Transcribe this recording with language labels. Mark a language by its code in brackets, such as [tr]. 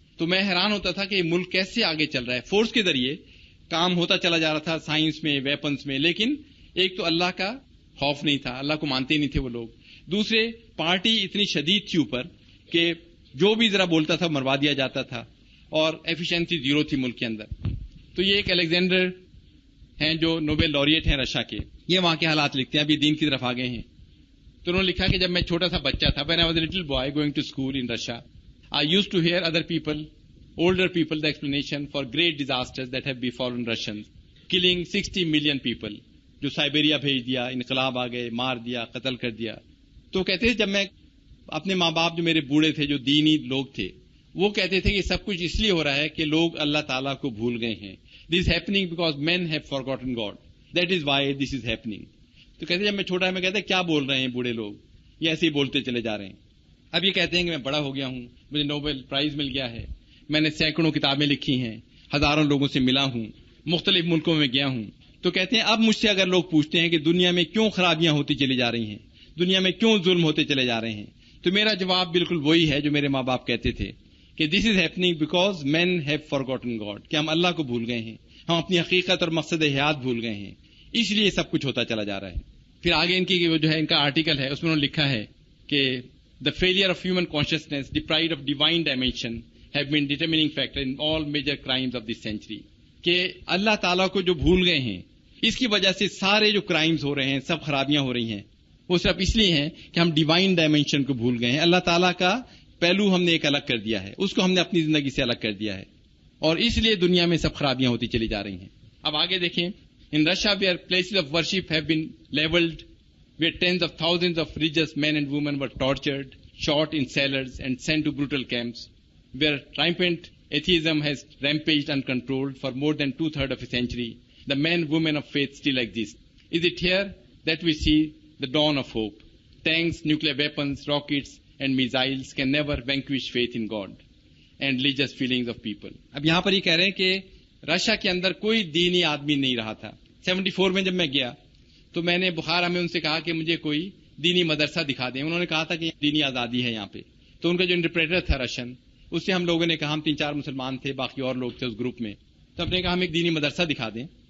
[ur] تو میں حیران ہوتا تھا کہ یہ ملک کیسے آگے چل رہا ہے. فورس کے ذریعے کام ہوتا چلا جا رہا تھا, سائنس میں, ویپنس میں, لیکن ایک تو اللہ کا خوف نہیں تھا, اللہ کو مانتے نہیں تھے وہ لوگ. دوسرے پارٹی اتنی شدید تھی اوپر کہ جو بھی ذرا بولتا تھا مروا دیا جاتا تھا, اور ایفیشنسی زیرو تھی ملک کے اندر. تو یہ ایک الیگزینڈر ہیں جو نوبل laureate ہیں رشیا کے, یہ وہاں کے حالات لکھتے ہیں, ابھی دین کی طرف آ گئے ہیں. تو انہوں نے لکھا کہ جب میں چھوٹا سا بچہ تھا, [en] when I was a little boy going to school in Russia, I used to hear other people, older people, the explanation for great disasters that have befallen Russians, killing 60 million people, [ur] جو Siberia بھیج دیا, انقلاب آ گئے, مار دیا, قتل کر دیا. تو کہتے ہیں جب میں اپنے ماں باپ جو میرے بوڑھے تھے, جو دینی لوگ تھے, وہ کہتے تھے کہ سب کچھ اس لیے ہو رہا ہے کہ لوگ اللہ تعالیٰ کو بھول گئے ہیں. [en] This is happening because men have forgotten God. That is why this is happening. [ur] تو کہتے ہیں جب میں چھوٹا ہے میں کہتے ہیں کیا بول رہے ہیں بوڑھے لوگ, یہ ایسے ہی بولتے چلے جا رہے ہیں. اب یہ کہتے ہیں کہ میں بڑا ہو گیا ہوں, مجھے نوبل پرائز مل گیا ہے, میں نے سینکڑوں کتابیں لکھی ہیں, ہزاروں لوگوں سے ملا ہوں, مختلف ملکوں میں گیا ہوں. تو کہتے ہیں اب مجھ سے اگر لوگ پوچھتے ہیں کہ دنیا میں کیوں خرابیاں ہوتی چلی جا رہی ہیں, دنیا میں کیوں ظلم ہوتے چلے جا رہے ہیں, تو میرا جواب بالکل وہی ہے جو میرے ماں باپ کہتے تھے کہ [en] this is happening because man have forgotten God, [ur] کہ ہم اللہ کو بھول گئے ہیں, ہم اپنی حقیقت اور مقصد حیات بھول گئے ہیں, اس لیے سب کچھ ہوتا چلا جا رہا ہے. پھر آگے ان کی جو ہے ان کا آرٹیکل ہے, اس میں انہوں نے لکھا ہے کہ [en] the failure of human consciousness deprived of divine dimension have been determining factor in all major crimes of this century, [ur] کہ اللہ تعالیٰ کو جو بھول گئے ہیں اس کی وجہ سے سارے جو کرائمز ہو رہے ہیں, سب خرابیاں ہو رہی ہیں, وہ صرف اس لیے ہیں کہ ہم ڈیوائن ڈائمینشن کو بھول گئے ہیں. اللہ تعالیٰ کا پہلو ہم نے ایک الگ کر دیا ہے, اس کو ہم نے اپنی زندگی سے الگ کر دیا ہے, اور اس لیے دنیا میں سب خرابیاں ہوتی چلی جا رہی ہیں. اب آگے دیکھیں, [en] In Russia where places of worship have been levelled, where tens of thousands of religious men and women were tortured, shot in cellars and sent to brutal camps, where rampant atheism has rampaged uncontrolled for more than 2/3 of a century, the men, women of faith still exist. Is it here that we see the dawn of hope? Tanks, nuclear weapons, rockets and missiles can never vanquish faith in God and religious feelings of people. [ur] اب یہاں پر یہ کہہ رہے ہیں کہ Russia کے اندر کوئی دینی آدمی نہیں رہا تھا. 74 میں جب میں گیا تو میں نے بخارا میں ان سے کہا کہ مجھے کوئی دینی مدرسہ دکھا دیں. انہوں نے کہا تھا کہ دینی آزادی ہے یہاں پہ. تو ان کا جو انٹرپریٹر تھا رشین, اس سے ہم لوگوں نے کہا, ہم 3-4 مسلمان تھے, باقی اور لوگ تھے اس گروپ میں, تو ہم نے کہا ہم ایک دینی مدرسہ دکھا دیں.